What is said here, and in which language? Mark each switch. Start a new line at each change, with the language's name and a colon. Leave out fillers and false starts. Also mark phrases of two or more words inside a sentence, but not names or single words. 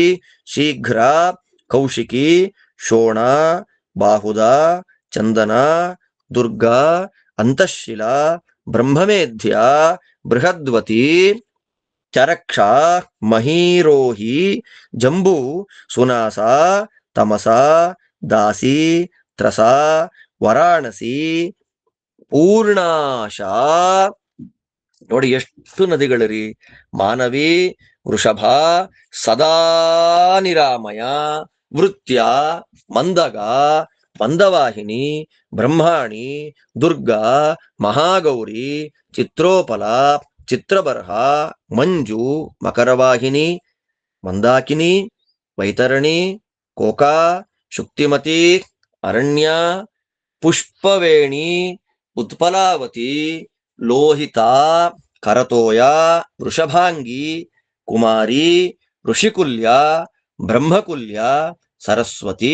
Kannada: ಶೀಘ್ರ ಕೌಶಿಕಿ ಶೋಣ ಬಾಹುದ ಚಂದನ ದುರ್ಗಾ ಅಂತಃಶಿಲ ಬ್ರಹ್ಮಮೇಧ್ಯ ಬೃಹದ್ವತಿ ಚರಕ್ಷ ಮಹೀರೋಹಿ ಜಂಬೂ ಸುನಾಸ ತಮಸ ದಾಸಿ ತ್ರಸ ವಾರಾಣಸಿ ಪೂರ್ಣಾಶ. ನೋಡಿ ಎಷ್ಟು ನದಿಗಳಿರಿ. ಮಾನವಿ ವೃಷಭ ಸದಾ ನಿರಾಮಯ ವೃತ್ಯ ಮಂದಗ ಮಂದವಾಹಿನಿ ಬ್ರಹ್ಮಾಣಿ ದುರ್ಗಾ ಮಹಾಗೌರಿ ಚಿತ್ರೋಪಲ ಚಿತ್ರಬರ್ಹ ಮಂಜು ಮಕರವಾಹಿನಿ ಮಂದಾಕಿನಿ ವೈತರಣಿ ಕೋಕಾ ಶುಕ್ತಿಮತಿ ಅರಣ್ಯ ಪುಷ್ಪವೇಣಿ ಉತ್ಪಲಾವತಿ ಲೋಹಿತ ಕರತೋಯ ವೃಷಭಾಂಗಿ ಕುಮಾರಿ ಋಷಿಕುಲ್ಯ ಬ್ರಹ್ಮಕುಲ್ಯ ಸರಸ್ವತಿ.